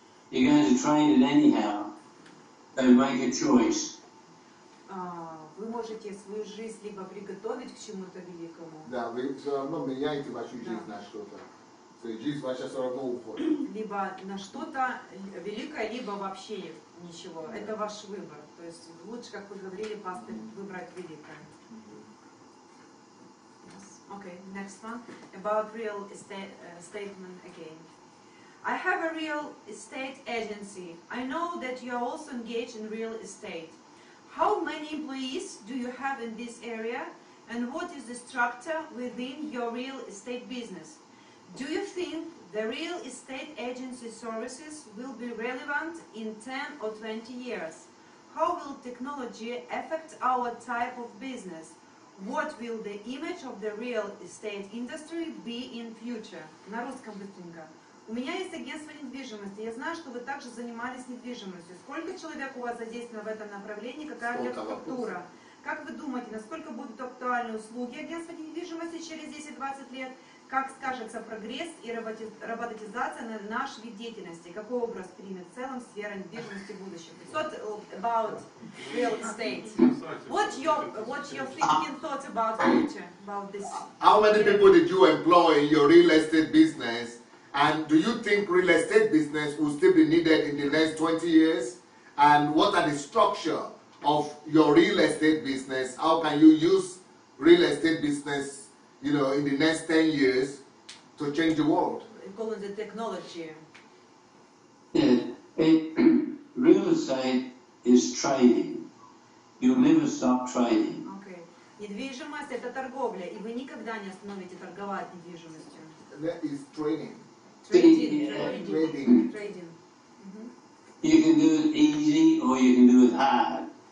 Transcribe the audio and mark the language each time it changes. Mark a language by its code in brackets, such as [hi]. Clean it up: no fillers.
[en] You're going to trade it anyhow. So make a choice. [ru] Вы можете свою жизнь либо приготовить к чему-то великому, Да, вы все равно меняете вашу жизнь на что-то. То есть жизнь ваша все равно уходит. либо на что-то великое, либо вообще ничего. Это ваш выбор. То есть лучше, как вы говорили, пастор, выбрать великое. [en] Yes. Okay, next one. About real estate statement again. I have a real estate agency. I know that you are also engaged in real estate. How many employees do you have in this area, and what is the structure within your real estate business? Do you think the real estate agency services will be relevant in 10 or 20 years? How will technology affect our type of business? What will the image of the real estate industry be in future? [ru] На русском быстренько. У меня есть агентство недвижимости. Я знаю, что вы также занимались недвижимостью. Сколько человек у вас задействовано в этом направлении? Какая у них структура? Как вы думаете, насколько будут актуальны услуги агентства недвижимости через 10-20 лет? Как скажется прогресс и роботизация на наш вид деятельности? Какой образ примет в целом сфера недвижимости в будущем? [en] What about real estate? What your thinking thoughts about future, about this? How many people did you employ in your real estate business? And do you think real estate business will still be needed in the next 20 years? And what are the structure of your real estate business? How can you use real estate business, in the next 10 years to change the world? We call it the technology. Yeah, real estate is trading. You'll never stop trading. Okay. [ru] Недвижимость – это торговля, и вы никогда не остановите торговать недвижимостью. [en] That is training. Trading. Trading. Mhm. You can do it easy or you can do it hard.